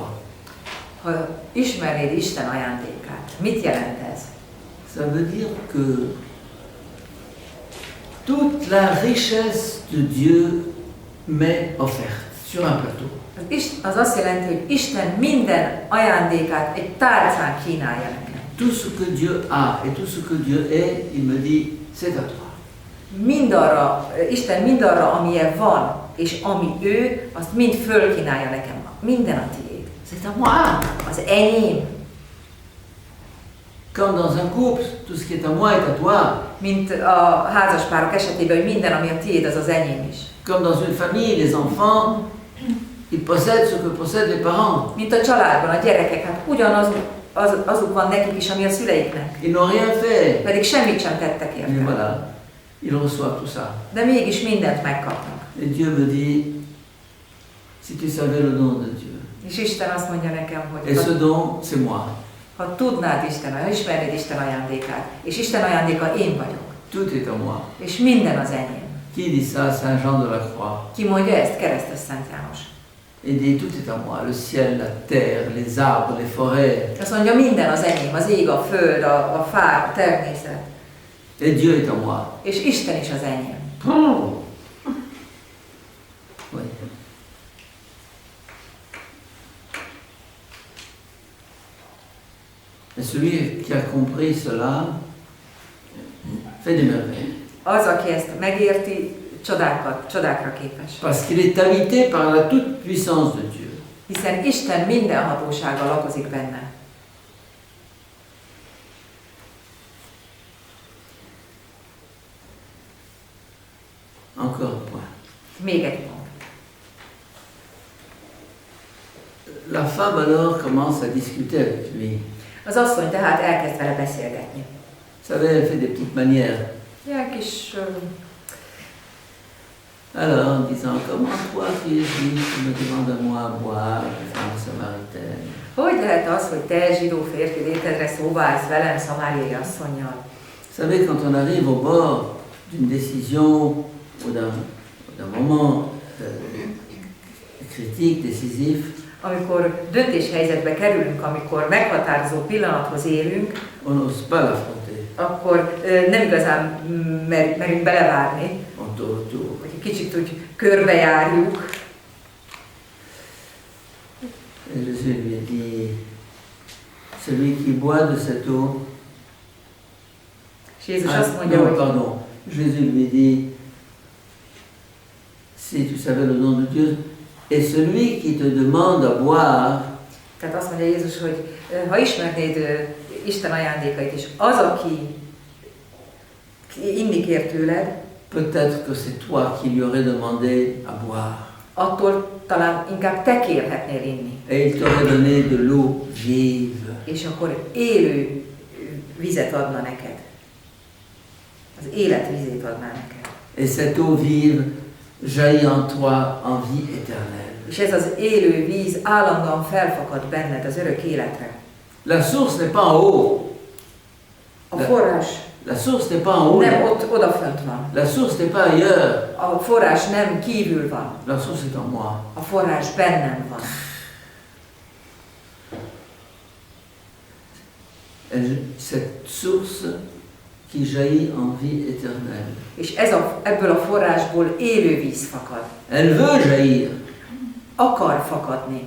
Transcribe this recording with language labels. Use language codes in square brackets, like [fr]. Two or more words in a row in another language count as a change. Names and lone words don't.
[hu] Ha ismernéd Isten ajándékát, mit jelent ez? [fr] Ça veut dire que toute la richesse de Dieu m'est offerte sur un plateau. [hu] Az azt jelenti, hogy Isten minden ajándékát egy tálcán kínálja nekem. [fr] Tout ce que Dieu a et tout ce que Dieu est, il me dit, c'est à toi. [hu] Mindarra, Isten mindarra, amilyen van, és ami ő, azt mind fölkínálja nekem. Minden a tiéd. [fr] C'est à moi. [hu] Az enyém. [fr] Comme dans un couple, tout ce qui est à moi est à toi. [hu] Mint a házaspárok esetében, hogy minden, ami a tiéd, az az enyém is. [fr] Comme dans une famille, les enfants, ils possèdent ce que possèdent les parents. [hu] Mint a családban, a gyerekek, hát azok van nekik is, ami a szüleiknek. [fr] Ils n'ont rien fait. [hu] Pedig semmit sem tettek [fr] Mais [hu] érte. [fr] voilà, ils reçoivent tout ça. [hu] De mégis mindent megkapnak. [fr] Et Dieu me dit, si tu savais le don de Dieu, [hu] És Isten azt mondja nekem, [fr] et [hu] hogy [fr] ce don, c'est moi. [hu] ha tudnád Isten, ha ismernéd Isten ajándékát, és Isten ajándéka én vagyok, [fr] Tout est à moi. [hu] és minden az enyém. [fr] Qui dit ça? Saint Jean de la Croix. Ki mondja ezt? Keresztes Szent János. Il dit, tout est à moi. Le ciel, la terre, les arbres, les forêts. [hu] Azt mondja, minden az enyém, az ég, a föld, a fák, a természet. [fr] Et Dieu est à moi. [hu] És Isten is az enyém. [fr] Oui. Et celui qui a compris cela fait des merveilles. [hu] Az, aki ezt megérti, csodákra képes. [fr] Parce qu'il est habité par la toute-puissance de Dieu. [hu] Hiszen Isten minden hatósággal lakozik benne. [fr] Encore un point. [hu] Még egy pont. [fr] La femme alors commence à discuter avec lui. [hu] Az asszony tehát elkezd vele beszélgetni. [fr] Vous savez, elle fait des petites manières. [hu] Ilyen kis... [fr] Alors, en disant, comment toi qui es juif, tu me demandes à moi à boire, femme samaritaine. [hu] Hogy lehet az, hogy te zsidó férfi létedre szóba állsz velem, szamáriai asszonnyal? [fr] Vous savez, quand on arrive au bord d'une décision ou d'un moment critique, décisif, [hu] Amikor döntéshelyzetbe kerülünk, amikor meghatározó pillanathoz érünk, [fr] on n'ose pas l'affronter. [hu] akkor nem igazán merünk belevágni, [fr] On tourne autour. [hu] hogy egy kicsit úgy körbejárjuk. [fr] Et Jésus lui a dit, celui qui boit de cette eau, [hu] És Jézus azt mondja, [fr] non, [hu] hogy [fr] pardon, Jésus lui dit, si tu savais le nom de Dieu, et celui qui te demande à boire, [hu] tehát azt mondja Jézus, hogy ha ismernéd Isten ajándékait is, az, aki inni kér tőled, [fr] peut-être que c'est toi qui lui aurais demandé à boire. [hu] attól talán inkább te kérhetnél inni. [fr] Et il t'aurait donné de l'eau vive. [hu] És akkor élő vizet adna neked. Az élet vizét adná neked. [fr] Et cette eau vive jaillit en toi en vie éternelle. [hu] És ez az élő víz állandóan felfakad benned az örök életre. [fr] La source n'est pas en haut. [hu] A forrás [fr] La source n'est pas en haut. [hu] nem ott odafönt van. [fr] La source n'est pas ailleurs. [hu] A forrás nem kívül van. [fr] La source est en moi. [hu] A forrás bennem van. [fr] Cette source qui jaillit en vie éternelle. [hu] És ebből a forrásból élő víz fakad. [fr] Elle veut jaillir, [hu] Akar fakadni,